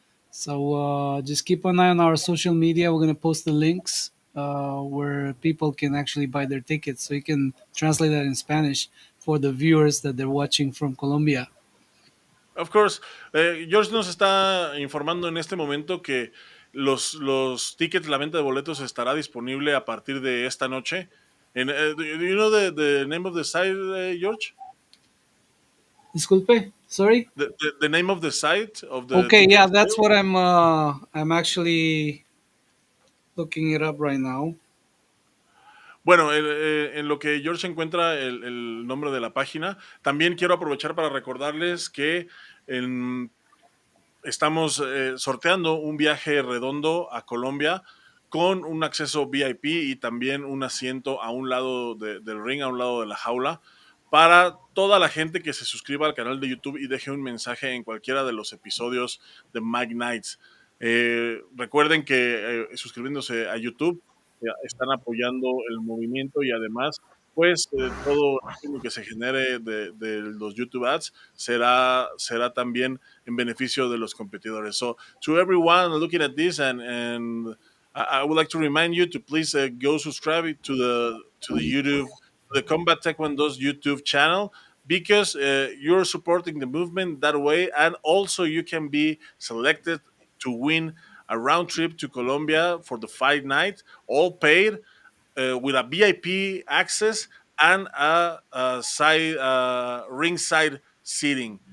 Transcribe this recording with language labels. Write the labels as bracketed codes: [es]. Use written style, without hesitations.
[en] So just keep an eye on our social media. We're gonna post the links where people can actually buy their tickets. So you can translate that in Spanish for the viewers that they're watching from Colombia. Of course, [es] George nos está informando en este momento que los tickets, la venta de boletos estará disponible a partir de esta noche. [en] Do you know the name of the site, George? [es] Disculpe, [en] sorry. The name of the site of the Okay, yeah, ticket that's sale? what I'm actually looking it up right now. [es] Bueno, en lo que George encuentra el nombre de la página, también quiero aprovechar para recordarles que en estamos sorteando un viaje redondo a Colombia con un acceso VIP y también un asiento a un lado del ring, a un lado de la jaula, para toda la gente que se suscriba al canal de YouTube y deje un mensaje en cualquiera de los episodios de Mike Nights. Recuerden que suscribiéndose a YouTube están apoyando el movimiento y además pues todo lo que se genere de los YouTube ads será también en beneficio de los competidores. [en] So to everyone looking at this, and I would like to remind you to please go subscribe to the YouTube, the Combat Taekwondo's YouTube channel, because you're supporting the movement that way, and also you can be selected to win a round trip to Colombia for the fight night, all paid, with a VIP access and a side ringside seating.